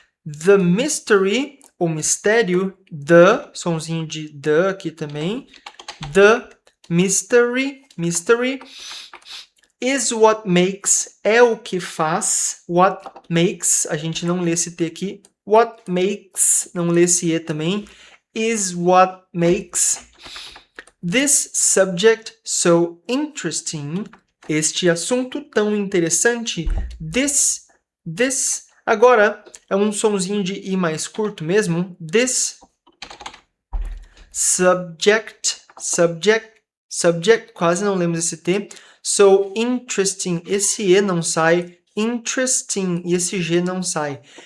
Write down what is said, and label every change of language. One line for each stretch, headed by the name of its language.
English: The mystery,
Portuguese: o mistério, the, sonzinho de the aqui também.
English: The mystery is what makes,
Portuguese: é o que faz.
English: What makes,
Portuguese: a gente não lê esse T aqui. What makes, não lê esse E também.
English: Is what makes this subject so interesting.
Portuguese: Este assunto tão interessante. This. Agora, é um sonzinho de I mais curto mesmo.
English: This subject,
Portuguese: quase não lemos esse T.
English: So interesting,
Portuguese: esse E não sai. Interesting, e esse G não sai.